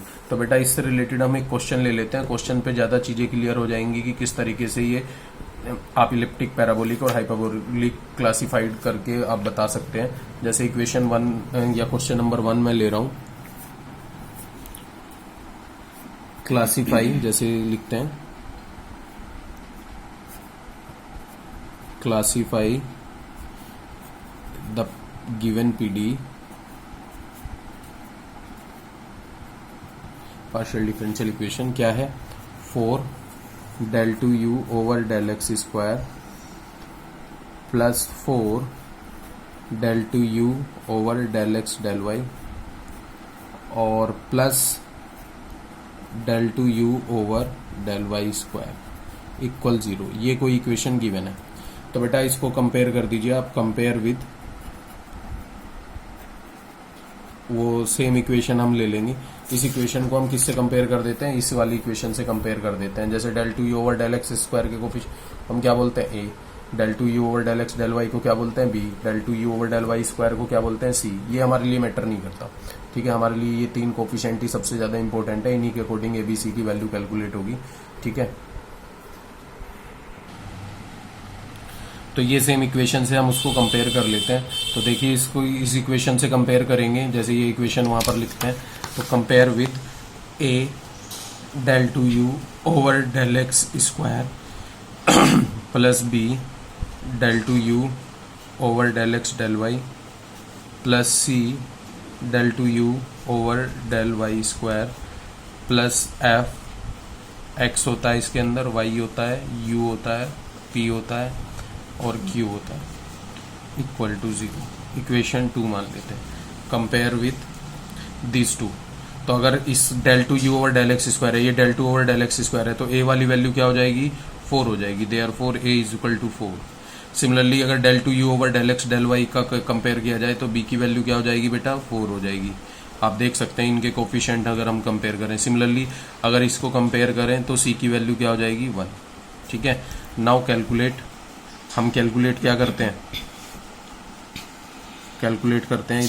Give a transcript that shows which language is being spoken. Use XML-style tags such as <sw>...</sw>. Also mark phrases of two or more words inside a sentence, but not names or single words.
<hi>तो बेटा इससे रिलेटेड हम एक क्वेश्चन ले लेते हैं। क्वेश्चन पे ज्यादा चीजें क्लियर हो जाएंगी कि किस तरीके से ये आप</hi> <en>elliptic, parabolic</en> <hi>और</hi> <en>hyperbolic classified</en> <hi>करके आप बता सकते हैं। जैसे इक्वेशन 1 या</hi> <en>question number</en> <hi>1 में ले रहा हूं, क्लासिफाई जैसे लिखते हैं,</hi> <en>classify the given PD partial differential equation क्या है, 4 del 2u over del x square plus 4 del 2u over del x del y और प्लस del 2u over del y square equal 0।</en> <hi>ये कोई</hi> <en>equation given</en> <hi>है। तो बेटा इसको कंपेयर कर दीजिए आप,</hi> <en>compare with</en> <hi>वो</hi> <en>same equation</en> <hi>हम ले लेंगे। इस इक्वेशन को हम किससे कंपेयर कर देते हैं, इस वाली इक्वेशन से कंपेयर कर देते हैं। जैसे</hi> <en>del 2u over del x square</en> <hi>के कोफिशिएंट हम क्या बोलते हैं, a,</hi> <en>del 2u over del x del y</en> <hi>को क्या बोलते हैं, b,</hi> <en>del 2u over del y square</en> <hi>को क्या बोलते हैं, c। ये हमारे लिए मैटर नहीं करता, ठीक है। हमारे लिए ये तीन कोफिशिएंट ही सबसे ज्यादा इंपॉर्टेंट है, इन्हीं के अकॉर्डिंग ए बी सी की</hi> <en>value calculate</en> <hi>होगी, ठीक है। तो ये</hi> <en>same equation</en> <hi>से हम उसको कंपेयर कर लेते हैं। तो देखिए इसको इस इक्वेशन से कंपेयर करेंगे, जैसे ये इक्वेशन वहां पर लिखते हैं, तो</hi> <en>compare with a del 2u over del x square plus b del 2u over del x del y plus c del 2u over del y square plus f,</en> <hi>x होता है इसके अंदर, y होता है, u होता है, p होता है और Q होता है,</hi> <en>equal to 0. equation 2</en> <hi>मान लेते हैं,</hi> <en>compare with this two.</en> <hi>तो अगर इस</hi> <en>del 2u over del x square</en> <hi>है, ये</hi> <en>del 2 over del x square</en> <hi>है, तो a वाली वैल्यू क्या हो जाएगी, 4 हो जाएगी।</hi> <en>therefore a is equal to 4.</en> <hi>सिमिलरली अगर</hi> <en>del 2u over del x del y</en> <hi>का कंपेयर किया जाए तो b की वैल्यू क्या हो जाएगी बेटा, 4 हो जाएगी। आप देख सकते हैं इनके कोफिशिएंट अगर हम कंपेयर करें। सिमिलरली अगर इसको कंपेयर करें तो c की वैल्यू क्या हो जाएगी, 1, ठीक है।</hi> <en>now calculate,</en> <hi>हम कैलकुलेट क्या करते हैं, कैलकुलेट करते हैं।</hi>